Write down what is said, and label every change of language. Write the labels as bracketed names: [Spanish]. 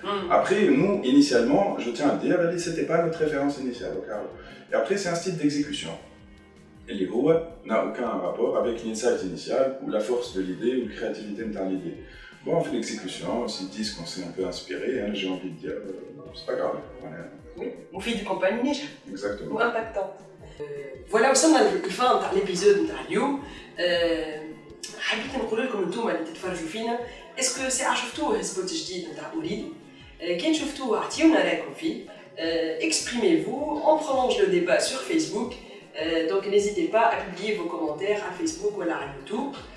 [French] Après, nous, initialement, je tiens à le dire, c'était pas notre référence initiale, et après, c'est un style d'exécution. Et les Roua n'a aucun rapport avec l'insight initial ou la force de l'idée ou la créativité de l'idée. Bon, on fait l'exécution, s'ils disent qu'on s'est un peu inspiré, j'ai envie de dire, c'est pas grave. Oui, on fait de compagnie [Arabic] ناجحة. [French] Exactement. Ou impactante. Voilà [Arabic] وصلنا للفان تاع ليبيزود نتاع اليوم. حبيت نقول لكم انتم اللي تتفرجوا فينا اسكو ساعة شفتوه سبوت جديد نتاع أوليدو كان شفتوه عطيونا رايكم فيه [French] exprimez-vous, on prolonge le débat sur Facebook. Donc n'hésitez pas à publier vos commentaires à Facebook ou à YouTube.